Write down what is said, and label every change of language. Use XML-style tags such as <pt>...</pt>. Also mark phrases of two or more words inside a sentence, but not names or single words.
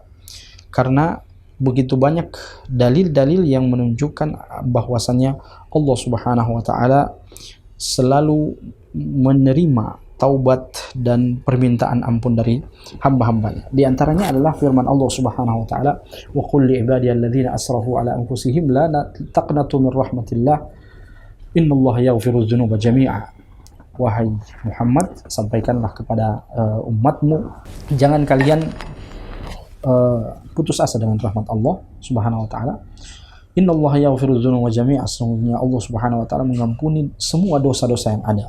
<id>Karena begitu banyak dalil-dalil yang menunjukkan bahwasannya Allah</id> <ar>سبحانه وتعالى</ar> <id>selalu menerima taubat dan permintaan ampun dari hamba-hambanya. Di antaranya adalah firman</id> <ar>الله سبحانه وتعالى وقل لعبادي الذين أسرفوا على أنفسهم لا تقنطوا من رحمة الله إن الله يغفر الذنوب جميعا."</ar> <id>Wahai Muhammad, sampaikanlah kepada umatmu, jangan kalian putus asa dengan rahmat Allah</id> <ar>سبحانه وتعالى. إن الله يغفر الذنوب جميعا,</ar> <id>sesungguhnya Allah</id> <ar>سبحانه وتعالى</ar> <id>mengampuni semua dosa-dosa yang ada.</id>